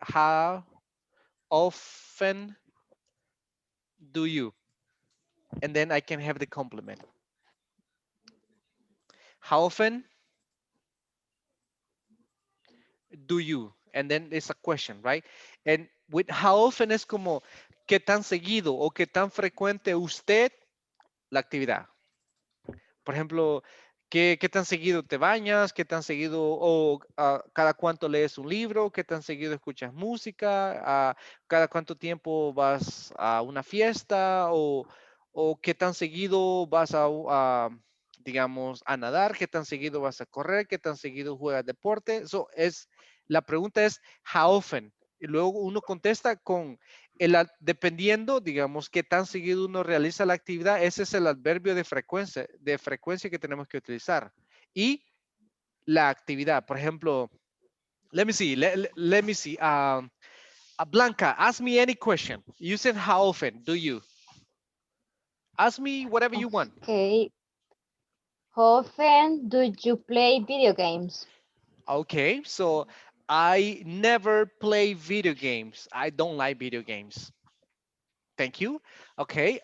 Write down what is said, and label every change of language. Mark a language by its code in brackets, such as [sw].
[en] How often do you? And then I can have the complement. How often do you? And then it's a question, right? And with how often [es] es como qué tan seguido o qué tan frecuente usted la actividad. Por ejemplo, qué tan seguido te bañas? ¿Qué tan seguido o cada cuánto lees un libro? ¿Qué tan seguido escuchas música? ¿Cada cuánto tiempo vas a una fiesta? O qué tan seguido vas digamos, a nadar? ¿Qué tan seguido vas a correr? ¿Qué tan seguido juegas deporte? Eso es La pregunta es how often. Y luego uno contesta con dependiendo, digamos, qué tan seguido uno realiza la actividad, ese es el adverbio de frecuencia que tenemos que utilizar. Y la actividad, por ejemplo, [en] let me see, let me see. Blanca, ask me any question. You said how often do you? Ask me whatever you want. Okay. How often do you play video games? Okay, so I never play video games. I don't like video games. Thank you. Okay,